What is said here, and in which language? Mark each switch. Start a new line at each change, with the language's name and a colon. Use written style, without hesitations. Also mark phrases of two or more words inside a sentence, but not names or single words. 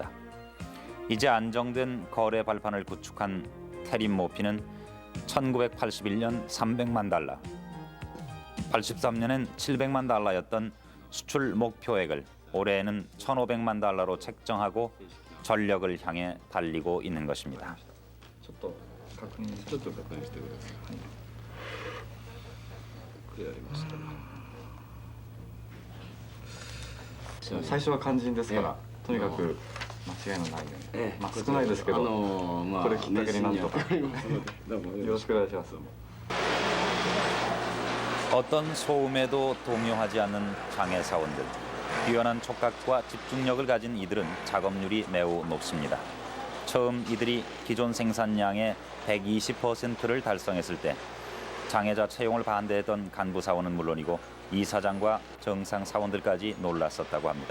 Korean: 이제 안정된 거래 발판을 구축한 테림 모피는 1981년 300만 달러, 83년엔 700만 달러였던 수출 목표액을 올해에는 1,500만 달러로 책정하고 전력을 향해 달리고 있는 것입니다.
Japanese: ちょっと確認してください。これやりました。最初は肝心ですから、とにかく間違いのないように。まあ少ないですけど、これきっかけになんとかよろしくお願いします。
Korean: 어떤 소음에도 동요하지 않는 장애 사원들. 뛰어난 촉각과 집중력을 가진 이들은 작업률이 매우 높습니다. 처음 이들이 기존 생산량의 120%를 달성했을 때 장애자 채용을 반대했던 간부 사원은 물론이고 이사장과 정상 사원들까지 놀랐었다고 합니다.